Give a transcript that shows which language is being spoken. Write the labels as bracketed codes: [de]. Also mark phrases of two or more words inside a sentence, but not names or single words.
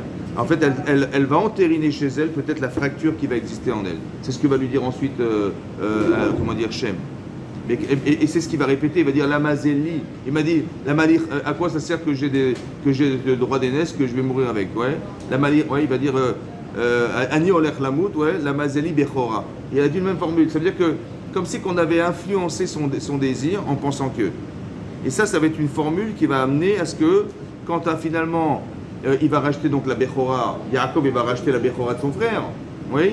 [fr] En fait, elle va entériner chez elle peut-être la fracture qui va exister en elle. C'est ce que va lui dire ensuite, Shem. Et c'est ce qu'il va répéter. Il va dire [he] למה זה לי. [fr] Il m'a dit, à quoi ça sert que j'ai le droit d'aînesse, que je vais mourir avec. Ouais. Il va dire [he] אני הולך למות, [fr] ouais. [he] למה זה לי בכורה. [fr] Il a dit la même formule. Ça veut dire que comme si qu'on avait influencé son désir en pensant que. Et ça va être une formule qui va amener à ce que quand finalement il va racheter donc la Bechora, Yaakov il va racheter la Bechora de son frère. Oui.